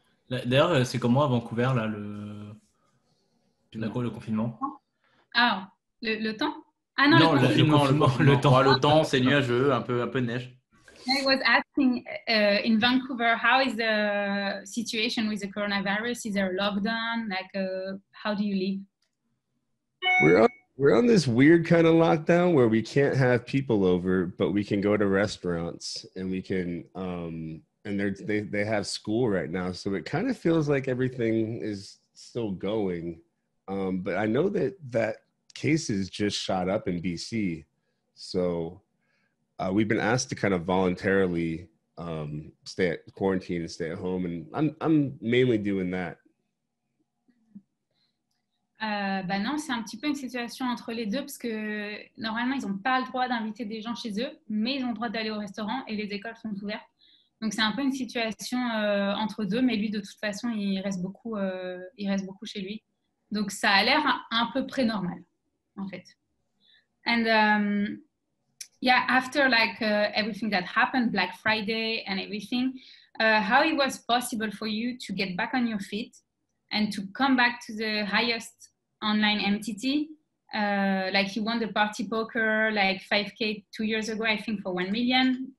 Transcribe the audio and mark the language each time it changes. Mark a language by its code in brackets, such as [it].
[fr] D'ailleurs, c'est comment à Vancouver, là, le confinement? Ah, le temps? Ah non, le temps. Le temps, c'est nuageux, un peu de neige. [en] I was asking in Vancouver, how is the situation with the coronavirus? Is there a lockdown? Like, how do you live? We're on this weird kind of lockdown where we can't have people over, but we can go to restaurants and we can, and they have school right now. So it kind of feels like everything is still going. But I know that cases just shot up in BC. So we've been asked to kind of voluntarily stay at quarantine and stay at home. And I'm mainly doing that. [fr] Non, c'est un petit peu une situation entre les deux, parce que normalement, ils n'ont pas le droit d'inviter des gens chez eux, mais ils ont le droit d'aller au restaurant et les écoles sont ouvertes. Donc, c'est un peu une situation entre deux, mais lui, de toute façon, il reste beaucoup chez lui. Donc, ça a l'air à peu près normal, en fait. [en] And yeah, after everything that happened, Black Friday and everything, how it was possible for you to get back on your feet and to come back to the highest online MTT? You won the party poker 5K 2 years ago, I think, for 1 million.